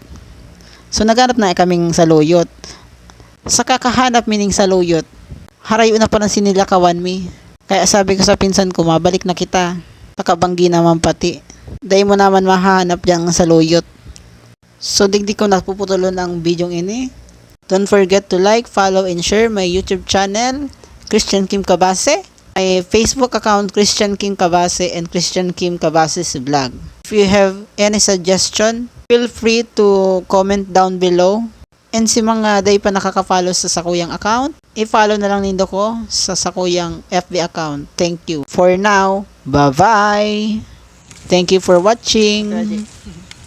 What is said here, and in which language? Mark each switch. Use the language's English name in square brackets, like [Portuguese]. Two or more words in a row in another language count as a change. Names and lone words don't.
[Bikol] So naghanap na kaming saluyot. Sa kakahanap mining saluyot, harayo na pa ng sinilakawan mi. Kaya sabi ko sa pinsan ko, mabalik na kita. Takabanggi naman pati. Dahil mo naman mahanap dyan sa saluyot. So, digdi ko napuputulon ang video ini. [English] Don't forget to like, follow, and share my YouTube channel, Christian Kim Cabase. My Facebook account, Christian Kim Cabase, and Christian Kim Cabase's vlog. If you have any suggestion, feel free to comment down below. [Bikol] And si mga day pa nakaka-follow sa Sakuyang account, i-follow na lang nindo ko sa Sakuyang [English] FB account. Thank you. For now, bye-bye. Thank you for watching.